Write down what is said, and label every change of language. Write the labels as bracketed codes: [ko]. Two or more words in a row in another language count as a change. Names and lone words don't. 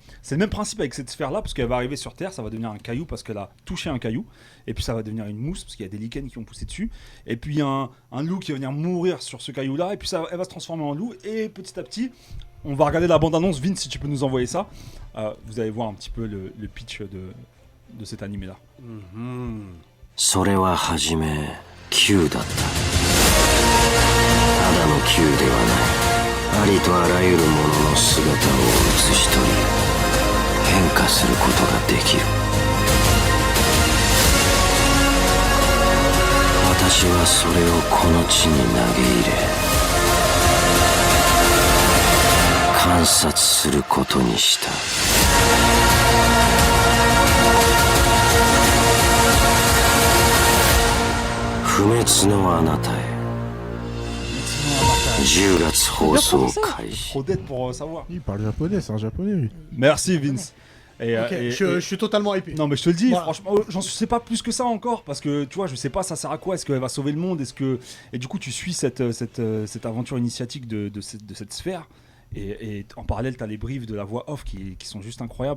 [fr] C'est le même principe avec cette sphère-là, parce qu'elle va arriver sur Terre, ça va devenir un caillou parce qu'elle a touché un caillou, et puis ça va devenir une mousse parce qu'il y a des lichens qui ont poussé dessus, et puis il y a un loup qui va venir mourir sur ce caillou-là, et puis elle va se transformer en loup, et petit à petit, on va regarder la bande-annonce. Vince, si tu peux nous envoyer ça, vous allez voir un petit peu le pitch de cet animé-là. [ja] それははじめ球だった。ただの球ではない。ありとあらゆるものの姿を写し取り変化することができる。私はそれをこの地に投げ入れ観察することにした。不滅のあなたへ10月放送開始 [fr] Trop d'être pour savoir. Il parle japonais, c'est un japonais lui. Merci Vince. Et, Ok, je suis totalement hypé. Non mais je te le dis, Voilà. franchement, j'en sais pas plus que ça encore parce que tu vois, je sais pas ça sert à quoi, est-ce qu'elle va sauver le monde, et du coup tu suis cette aventure initiatique de cette sphère. Et en parallèle, t'as les briefs de la voix off qui sont juste incroyables.